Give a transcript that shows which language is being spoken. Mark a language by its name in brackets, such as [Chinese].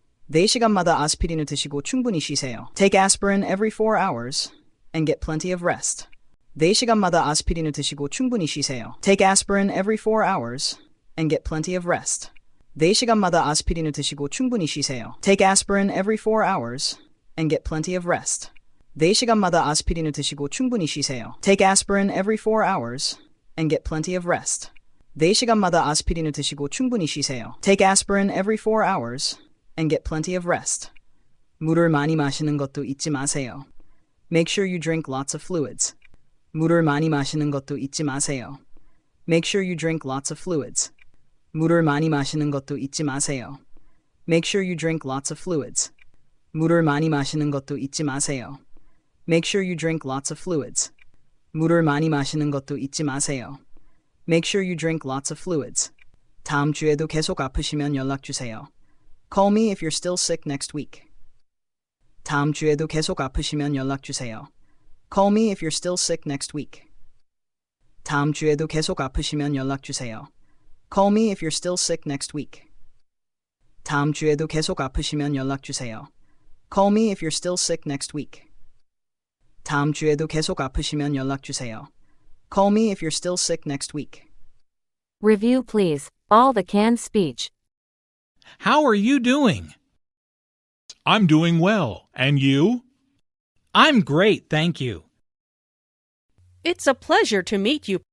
[Korean] 4시간마다 아스피린을 드시고 충분히 쉬세요. [English] Take aspirin every 4 hours and get plenty of rest. [Korean] 4시간마다 아스피린을 드시고 충분히 쉬세요. [English] Take aspirin every 4 hours and get plenty of rest. [Korean] 4시간마다 아스피린을 드시고 충분히 쉬세요. [English] Take aspirin every 4 hours and get plenty of rest. [Korean] 4시간마다 아스피린을 드시고 충분히 쉬세요. [English] Take aspirin every 4 hours and get plenty of rest. [Korean] 4시간마다 아스피린을 드시고 충분히 쉬세요. [English] Take aspirin every 4 hours and get plenty of rest. [Korean] 물을 많이 마시는 것도 잊지 마세요. [English] Make sure you drink lots of fluids. [Korean] 물을 많이 마시는 것도 잊지 마세요. [English] Make sure you drink lots of fluids. [Korean] 물을 많이 마시는 것도 잊지 마세요. [English] Make sure you drink lots of fluids. [Korean] 물을 많이 마시는 것도 잊지 마세요. [English] Make sure you drink lots of fluids. [Korean] 물을 많이 마시는 것도 잊지 마세요. [English] Make sure you drink lots of fluids. [Korean] 다음 주에도 계속 아프시면 연락 주세요. [English] Call me if you're still sick next week. [Korean] 다음 주에도 계속 아프시면 연락 주세요. [English] Call me if you're still sick next week. [Korean] 다음 주에도 계속 아프시면 연락 주세요. [English] Call me if you're still sick next week. [Korean] 다음 주에도 계속 아프시면 연락 주세요. [English] Call me if you're still sick next week. [Korean] 다음 주에도 계속 아프시면 연락 주세요. [English] Call me if you're still sick next week. Review please. All the canned speech. How are you doing? I'm doing well. And you? I'm great, thank you. It's a pleasure to meet you.